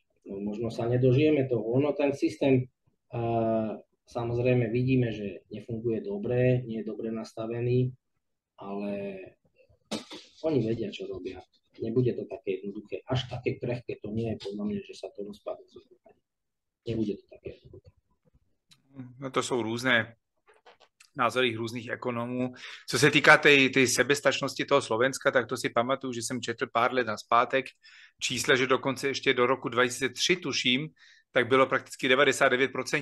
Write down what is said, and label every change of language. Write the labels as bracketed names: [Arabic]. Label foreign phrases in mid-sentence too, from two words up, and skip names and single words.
[Slovak] No, možno sa nedožijeme toho. Ono ten systém, samozrejme vidíme, že nefunguje dobre, nie je dobre nastavený, ale oni vedia, čo robia. Nebude to také jednoduché. Až také krehké to nie je podľa mňa, že sa to rozpadne. Nebude to také jednoduché. [Czech] No to jsou různé názory různých ekonomů. Co se týká té sebestačnosti toho Slovenska, tak to si pamatuju, že jsem četl pár let nazpátek čísla, že dokonce ještě do roku 2003 tuším, tak bylo prakticky 99%.